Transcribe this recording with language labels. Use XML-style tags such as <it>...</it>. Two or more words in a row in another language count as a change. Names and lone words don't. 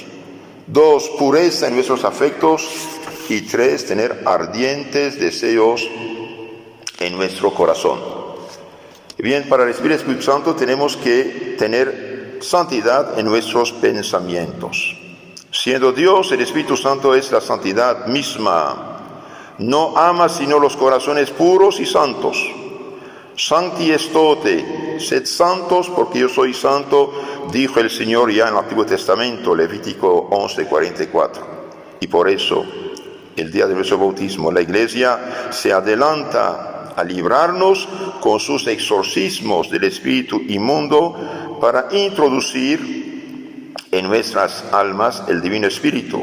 <es>2, pureza en nuestros afectos. Y 3, tener ardientes deseos en nuestro corazón. Bien, para recibir el Espíritu Santo tenemos que tener santidad en nuestros pensamientos. Siendo Dios, el Espíritu Santo es la santidad misma. No ama sino los corazones puros y santos.</es> <la>Sancti estote,</la> <es>sed santos porque yo soy santo, dijo el Señor ya en el Antiguo Testamento, Levítico 11:44. Y por eso, el día de nuestro bautismo, la Iglesia se adelanta a librarnos con sus exorcismos del espíritu inmundo para introducir en nuestras almas el Divino Espíritu.</es>